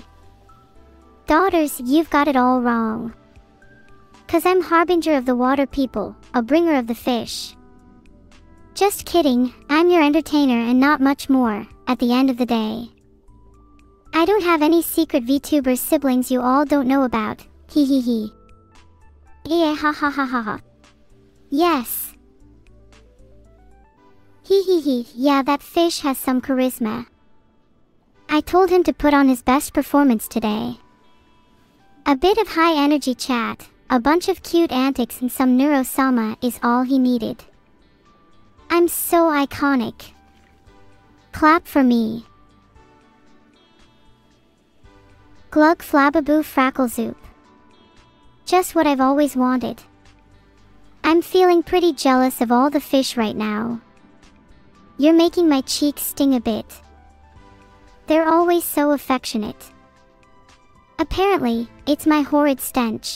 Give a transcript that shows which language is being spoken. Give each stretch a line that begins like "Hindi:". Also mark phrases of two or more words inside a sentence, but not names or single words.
English: Daughters, you've got it all wrong. 'Cause I'm harbinger of the water people, a bringer of the fish. Just kidding, I'm your entertainer and not much more, at the end of the day. I don't have any secret VTuber siblings you all don't know about, hee hee hee. Yeah, ha ha ha ha ha. Yes. Hee hee hee, yeah, that fish has some charisma. I told him to put on his best performance today. A bit of high energy chat, a bunch of cute antics and some Neuro-sama is all he needed. I'm so iconic. Clap for me. Glug flababoo frackle zoop. Just what I've always wanted. I'm feeling pretty jealous of all the fish right now. You're making my cheeks sting a bit. They're always so affectionate. Apparently, it's my horrid stench.